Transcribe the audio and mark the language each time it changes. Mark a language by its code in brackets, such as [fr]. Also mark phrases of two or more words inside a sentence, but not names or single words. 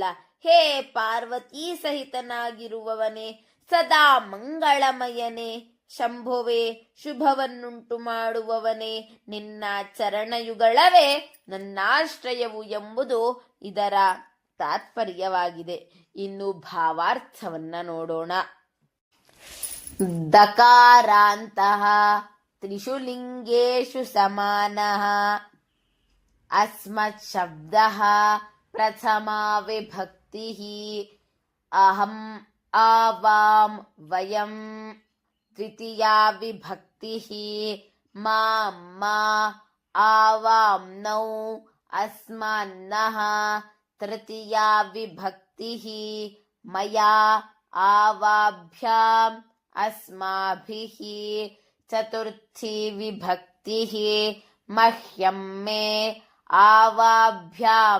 [kn] ಹೇ ಪಾರ್ವತೀ ಸಹಿತನಾಗಿರುವವನೇ, ಸದಾ ಮಂಗಳಮಯನೇ, ಶಂಭುವೆ ಶುಭವನ್ನುಂಟು ಮಾಡುವವನೇ, ನಿನ್ನ ಚರಣಯುಗಳವೇ ನನ್ನಾಶ್ರಯವು ಎಂಬುದು ಇದರ ತಾತ್ಪರ್ಯವಾಗಿದೆ. ಇನ್ನು ಭಾವಾರ್ಥವನ್ನ ನೋಡೋಣ. [sa] ದಕಾರಾಂತಃ ತ್ರಿಷು ಲಿಂಗೇಷು ಸಮಾನಃ ಅಸ್ಮತ್ ಶಬ್ದಃ ಪ್ರಥಮಾ ವಿಭಕ್ತಿಃ ಅಹಂ ಆವಾಂ ವಯಂ ದ್ವಿತೀಯಾ ವಿಭಕ್ತಿಃ ಮಾಂ ಮಾ ಆವಾಂ ನೌ ಅಸ್ಮಾನ್ನಃ ತೃತೀಯಾ ವಿಭಕ್ತಿಃ ಮಯಾ ಆವಾಭ್ಯಾಂ ಅಸ್ಮಾಭಿಃ ಚತುರ್ಥಿ ವಿಭಕ್ತಿಃ ಮಹ್ಯಂ ಮೇ ಆವಾಭ್ಯಾಂ